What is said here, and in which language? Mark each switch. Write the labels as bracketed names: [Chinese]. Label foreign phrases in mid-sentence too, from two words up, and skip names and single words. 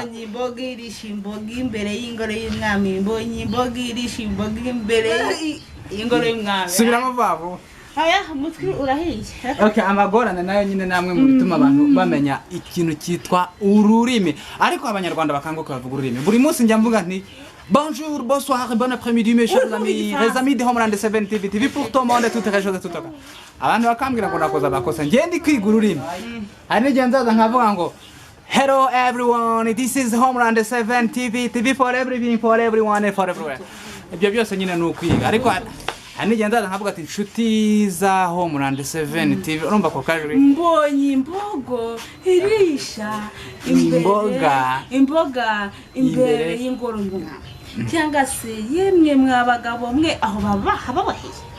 [Kinyarwanda] Mbonye imboga irisha imboga imbere y'ingoro y'umwami. Mbonye imboga irisha imboga imbere y'ingoro y'umwami. Subiramo vavo. Aya mutwe urahiye. Okay, amagorane nayo nyine namwe mu bituma abantu bamenya ikintu cyitwa ururimi. Ariko abanyarwanda bakanguka bavuga ururimi. Buri munsi njya mvuga nti [French] bonjour, bonsoir, bon après-midi mes chers amis, les amis de Homeland 7 TV pour tout le monde toutes les choses tout ça. [Kinyarwanda] Abantu bakambwira ngo nakoza bakosa ngende kwiga ururimi. Hari n'igihe nzaza nkavuga ngo [English] hello everyone, this is Homeland 7 TV for everything, for everyone and for everywhere. [Kinyarwanda] Ibyo byose nyine ni ukwiga. Ariko hari n'igihe ndaza nkavuga ati inshuti za Homeland 7 TV urumva ko kajwi mbonye imbogo irisha imboga imbere y'ingoro cyangwa se yemwe mwabagabo mwe aho baba hababoheye